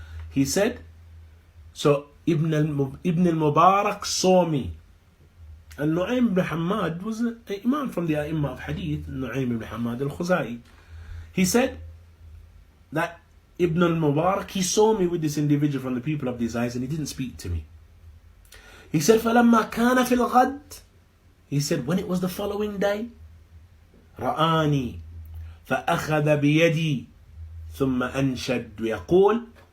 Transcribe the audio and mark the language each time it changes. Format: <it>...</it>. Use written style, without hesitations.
<en>He said, so Ibn Al Mubarak saw me. And Nu'aym ibn Hammad was an imam from the A'imma of Hadith, Nu'aym ibn Hammad al-Khuzai. He said that Ibn Al Mubarak, he saw me with this individual from the people of desires, and he didn't speak to me. He said,</en> <ar>فَلَمَّا كَانَ فِي الْغَدْ.</ar> <en>He said, when it was the following day,</en> <ar>رآني فأخذ بيدي ثم أنشد ويقول.</ar>